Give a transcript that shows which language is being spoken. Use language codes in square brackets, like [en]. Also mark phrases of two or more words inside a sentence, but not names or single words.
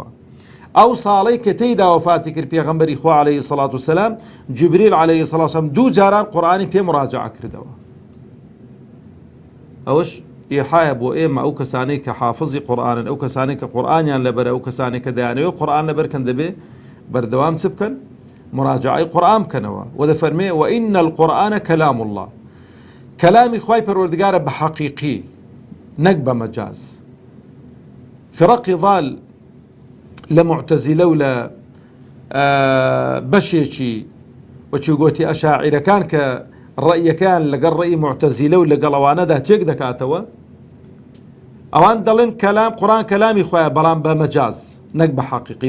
[ckb] ئەو ساڵەی کە تێیدا وەفاتی کرد پێغەمبەری خوا [ar] عەلەیهی سەڵات وسەلام، [ckb] جوبریل [ar] عەلەیهی سەڵات وسەلام [ckb] دوو جاران قورئانی پێ مراجعە کردەوە. ئەوەش ئیحایە بۆ ئێمە ئەو کەسانەی کە حافظی قورئانن، ئەو کەسانەی کە قورئانیان لەبەرە، ئەو کەسانێک کە دەیانەوێت قورئان لەبەرکەن دەبێ بەردەوام چ بکەن؟ مراجعەی قورئان بکەنەوە. [ar] و دەفەرمێ وإن القرآن كلام الله، [ckb] کەلامی خوای پەروەردگارە بە حەقیقی نەک بە مەجاز. فرەقی ضال لە معتەزیلە و لە بەشێکی وەچی گوتی ئەشاعیرەکان کە ڕەئیەکان لەگەڵ ڕەئی معتەزیلە و لەگەڵ ئەوانەدا تێک دەکاتەوە، ئەوان دەڵێن کەلام قورئان کەلامی خوایە بەڵام بە مەجاز نەک بە حەقیقی.